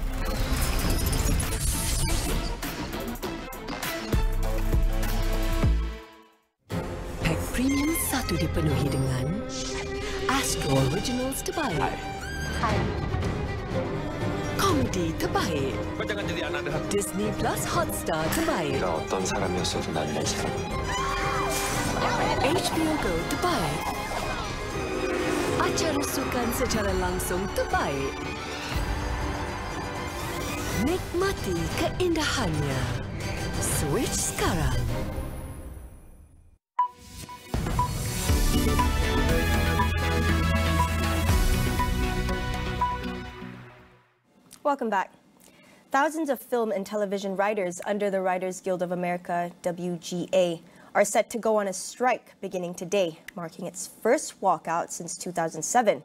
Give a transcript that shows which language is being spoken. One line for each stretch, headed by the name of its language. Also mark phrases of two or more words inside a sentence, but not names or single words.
Malay: Premium 1 dipenuhi dengan Astro Originals terbaik. Hai. Komedi terbaik. Kau jangan jadi anak dah. Disney Plus Hotstar terbaik.
Korean: Kau 어떤 사람이었어도 난 널 사랑해.
Malay: HBO Go terbaik. Acara sukan secara langsung terbaik. Nikmati keindahannya. Switch sekarang.
English: Welcome back. Thousands of film and television writers under the Writers Guild of America, WGA, are set to go on a strike beginning today, marking its first walkout since 2007.